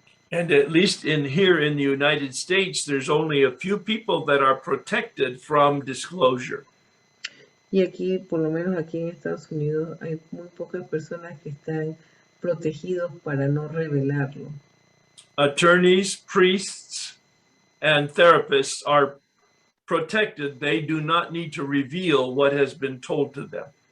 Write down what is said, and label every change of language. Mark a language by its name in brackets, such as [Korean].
[English] And at least here in the United States, there's only a few people that are protected from disclosure. [Spanish] Y aquí, por lo menos aquí en Estados Unidos, hay muy pocas personas que están protegidos para no revelarlo. [English] Attorneys, priests, and therapists are protected. They do not need to reveal what has been told to them.